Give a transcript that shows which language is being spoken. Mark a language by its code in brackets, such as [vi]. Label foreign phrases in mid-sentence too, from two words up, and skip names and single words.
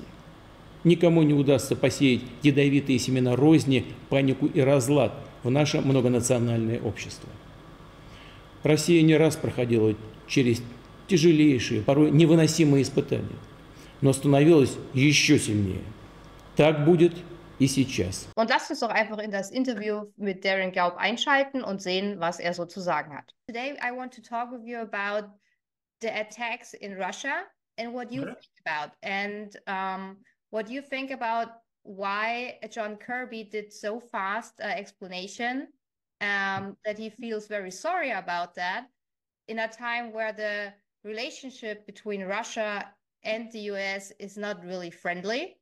[ru] Никому не удастся посеять ядовитые семена розни, панику и разлад в наше многонациональное общество. Россия не раз проходила через тяжелейшие, порой невыносимые испытания, но становилась еще сильнее. Так будет и сейчас. [de] Und lasst uns doch einfach in das Interview mit Darin Gaub einschalten und sehen, was er so zu sagen hat. [en] Today I want to talk with you about the attacks in Russia and what you think about, and what you think about why John Kirby did so fast explanation, that he feels very sorry about that in a time where the relationship between Russia and the US is not really friendly.